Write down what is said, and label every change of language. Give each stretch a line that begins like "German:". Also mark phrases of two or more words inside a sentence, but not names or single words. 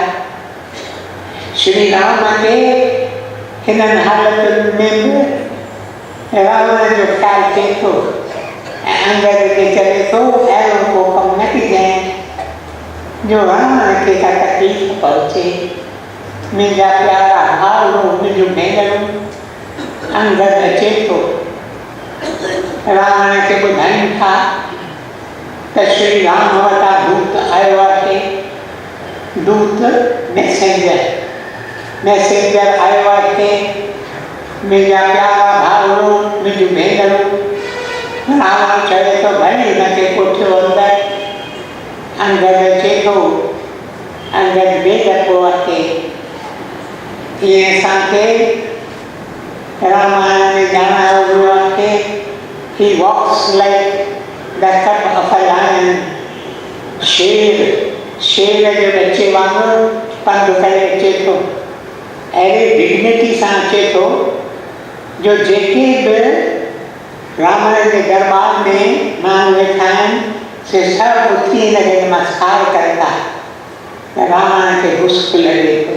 Sindhi: श्री राम खे हिननि हालतुनि में बि रावण जो ख़्यालु थिए थो ऐं अंगद खे चवे थो अहिड़ो को कमु न कजांइ जो रावण खे का तकलीफ़ पहुचे। मुंहिंजा प्यारा भाउरो, मुंहिंजूं भेनरूं, अंगद अचे थो, रावण खे ॿुधाइनि था त श्री राम वटां दूत आयो आहे। दूत मैसेंजर आयो आहे। मुंहिंजा प्यारा भाउरो, मुंहिंजूं भेनरूं, रावण चवे थो भले हिनखे कोठियो अंदरि। अंगद अचे थो, अंगद बेदको आहे। ईअं असांखे रामायण में ॼाणायो वियो आहे,
English: he walks like the cut of a lion.
Sindhi: शेर जे बच्चे वांगुरु पंधु करे अचे थो अहिड़े डिग्निटी सां अचे थो जो जेके बि रावण जे दरबार में माण्हू वेठा आहिनि से सभु उथी हिनखे नमस्कार कनि था। रावण खे गुस्सो लॻे थो।